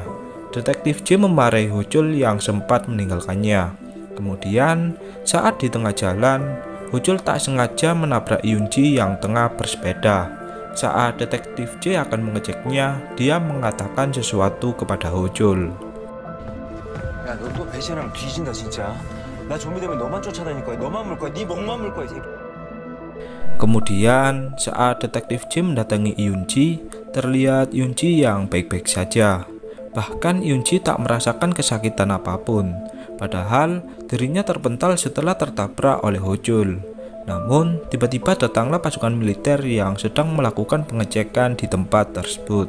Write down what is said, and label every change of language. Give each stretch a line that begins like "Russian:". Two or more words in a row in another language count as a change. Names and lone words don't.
Indonesian: Detektif J memarahi Hochul yang sempat meninggalkannya. Kemudian, saat di tengah jalan, Hochul tak sengaja menabrak Eunji yang tengah bersepeda. Saat detektif J akan mengeceknya, dia mengatakan sesuatu kepada Hochul.
Korean: 야, 너 또 배신하면 뒤진다 진짜. 나 좀비 되면 너만 쫓아다닐 거야. 너만 물 거야. 네 목만 물 거야, 이 새끼.
Indonesian: Kemudian saat detektif J mendatangi Eunji, terlihat Eunji yang baik-baik saja. Bahkan Eunji tak merasakan kesakitan apapun. Padahal dirinya terpental setelah tertabrak oleh Hochul. Namun tiba-tiba datanglah pasukan militer yang sedang melakukan pengecekan di tempat tersebut.